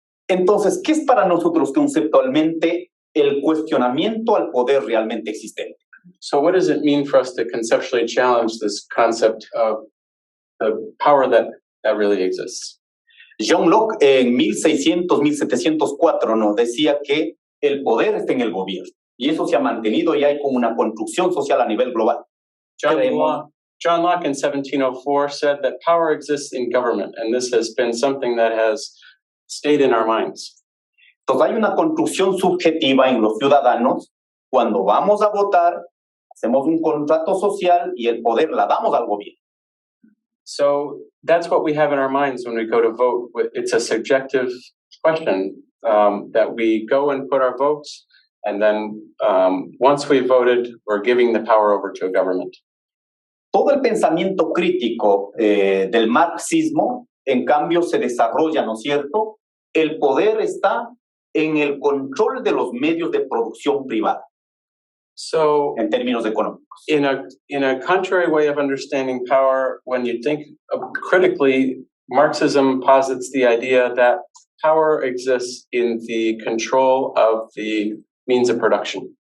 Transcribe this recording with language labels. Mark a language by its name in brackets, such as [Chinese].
[Spanish] Entonces, ¿qué es para nosotros conceptualmente el cuestionamiento al poder realmente existente? [English] So what does it mean for us to conceptually challenge this concept of the power that really exists? [Spanish] John Locke en 1600-1704 nos decía que el poder está en el gobierno, y eso se ha mantenido y hay como una construcción social a nivel global. [English] John Locke in 1704 said that power exists in government, and this has been something that has stayed in our minds. [Spanish] Entonces hay una construcción subjetiva en los ciudadanos. Cuando vamos a votar, hacemos un contrato social y el poder la damos al gobierno. [English] So that's what we have in our minds when we go to vote. It's a subjective question that we go and put our votes, and then once we voted, we're giving the power over to a government. [Spanish] Todo el pensamiento crítico del marxismo, en cambio, se desarrolla, ¿no es cierto? El poder está en el control de los medios de producción privada. [English] So, [Spanish] en términos económicos. [English] In a contrary way of understanding power, when you think critically, Marxism posits the idea that power exists in the control of the means of production.